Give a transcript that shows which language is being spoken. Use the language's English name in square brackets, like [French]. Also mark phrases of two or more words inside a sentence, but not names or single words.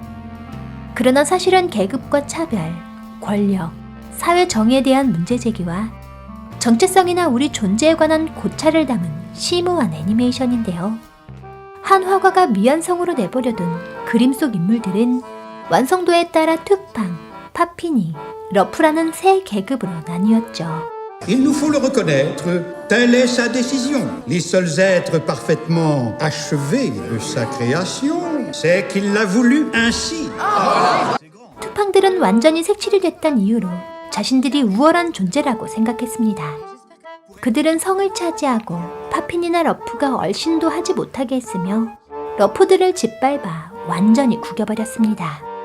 [Korean] 그러나 사실은 계급과 차별, 권력, 사회 정의에 대한 문제 제기와 정체성이나 우리 존재에 관한 고찰을 담은 심오한 애니메이션인데요. 한 화가가 미완성으로 내버려둔 그림 속 인물들은 완성도에 따라 투팡, 파피니, 러프라는 세 계급으로 나뉘었죠. [French] Il nous faut le reconnaître, telle est sa décision. Les seuls êtres parfaitement achevés de sa création, c'est qu'il l'a voulu ainsi. [Korean] 투팡들은 완전히 색칠이 됐던 이유로 자신들이 우월한 존재라고 생각했습니다. 그들은 성을 차지하고 파핀이나 러프가 얼씬도 하지 못하게 했으며 러프들을 짓밟아 완전히 구겨버렸습니다.